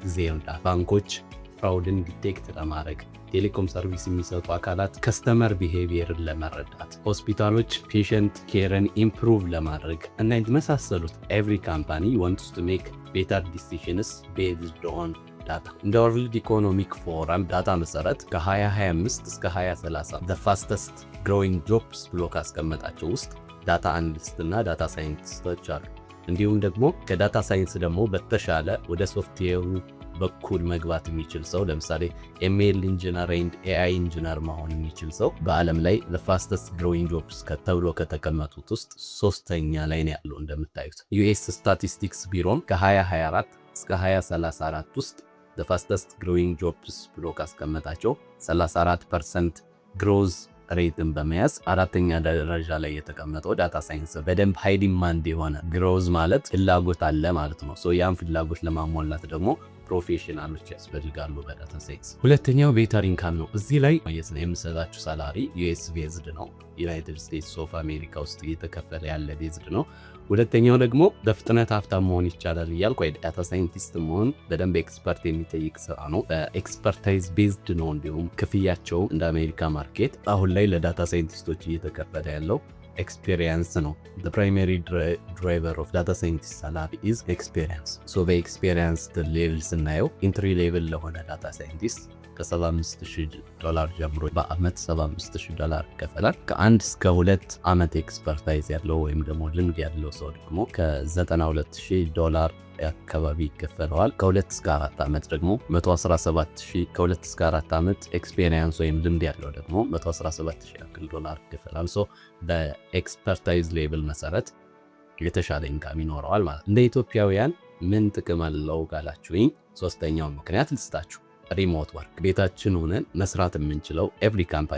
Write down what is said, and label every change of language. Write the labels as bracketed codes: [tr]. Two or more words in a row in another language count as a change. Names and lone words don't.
[am] ዜር ዳታ። ባንኮች ፍራውድን ዲቴክት ለማድረግ፣ [en] telecom service [am] የሚሰጡ አካላት ከስተመር ቢሄቪየርን ለመረዳት፣ ሆስፒታሎች ፔሸንት ኬርን ኢምፕሩቭ ለማድረግ እና የተመሳሰሉት። [en] every company wants to make better decisions based on data። [am] እንደ ወርልድ ኢኮኖሚክ ፎረም ዳታ መሰረት ከ2025 እስከ 2030 [en] the fastest growing jobs [am] ብሎ ካስቀመጣቸው ውስጥ ዳታ አናሊስት እና ዳታ ሳይንቲስቶች አሉ። እንዲሁም ደግሞ ከዳታ ሳይንስ ደግሞ በተሻለ ወደ ሶፍትዌሩ በኩል መግባት የሚችል ሰው፣ ለምሳሌ [en] ML engineer and AI engineer [am] መሆን የሚችል ሰው በዓለም ላይ [en] the fastest growing jobs [am] ተብሎ ከተቀመጡት ውስጥ 3ኛ ላይ ነው ያለው። እንደምታዩት ዩኤስ ስታቲስቲክስ ቢሮም ከ2024 እስከ 2034 ውስጥ [en] the fastest growing jobs [am] ብሎ ካስቀመጣቸው 34% ግሮዝ ሬትን በመያዝ 4ኛ ደረጃ ላይ የተቀመጠው ዳታ ሳይንስ በደንብ [en] high demand [am] የሆነ ግሮዝ ማለት ፍላጎት አለ ማለት ነው። ያን ፍላጎት ለማሟላት ደግሞ ፕሮፌሽናሎች ያስፈልጋሉ በዳታ ሳይንስ። ሁለተኛው [en] better income [am] ነው። እዚህ ላይ የምሰጣችሁ ሳላሪ [en] US based [am] ነው። ዩናይትድ ስቴትስ ኦፍ አሜሪካ ውስጥ እየተከፈለ ያለ ቤዝድ ነው። ሁለተኛው ደግሞ በፍጥነት ሀብታም መሆን ይቻላል እያልኩ ዳታ ሳይንቲስት መሆን በደንብ ኤክስፐርት የሚጠይቅ ስራ ነው። በኤክስፐርታይዝ ቤዝድ ነው። እንዲሁም ክፍያቸው እንደ አሜሪካ ማርኬት አሁን ላይ ለዳታ ሳይንቲስቶች እየተከፈለ ያለው ኤክስፔሪየንስ ነው። [en] the primary driver of data scientist salary is experience. [am] so በኤክስፔሪየንስ ሌቭል ስናየው [en] entry level [am] ለሆነ ዳታ ሳይንቲስት $75,000 ጀምሮ በአመት $75,000 ይከፈላል። ከ1 እስከ 2 አመት ኤክስፐርታይዝ ያለው ወይም ደግሞ ልምድ ያለው ሰው ደግሞ $92,000 አካባቢ ይከፈለዋል። ከ2 እስከ 4 አመት ደግሞ $117,000፣ ከ2 እስከ 4 አመት ኤክስፔሪየንስ ወይም ልምድ ያለው ደግሞ $117,000 ይከፈላል። ሶ በኤክስፐርታይዝ ሌቭል መሰረት የተሻለ ኢንካም ይኖረዋል ማለት ነው። እንደ ኢትዮጵያውያን ምን ጥቅም አለው ካላችሁኝ፣ ሶስተኛው ምክንያት ልስጣችሁ። [en] remote work [am] ቤታችን ሆነን መስራት የምንችለው [en] every company፣